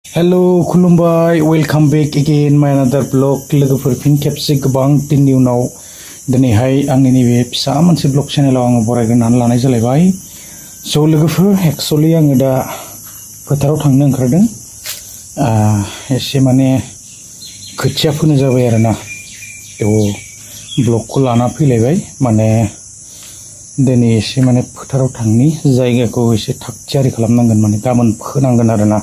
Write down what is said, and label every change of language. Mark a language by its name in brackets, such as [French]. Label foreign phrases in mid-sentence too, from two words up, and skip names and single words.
[English] Hello, Kulumbai. Welcome back again my another blog. [Bodo] Logofor fin खेबसे गोबां दिननि उनाव दिनैहाय आंनि नैबे फिसा मोनसे ब्लग चेनेलाव आङो बरायग्रोनानै लानाय जालायबाय। स' लोगोफोर एक्चुअली आङो दा फोथाराव थांनो ओंखारदों। एसे माने खोथिया फोनो जाबाय आरोना। थ' ब्लगखौ लाना फैलायबाय माने दिनै एसे माने फोथाराव थांनि जायगाखौ एसे थागथियारि खालामनांगोन माने गाबोन फोनांगोन आरोना।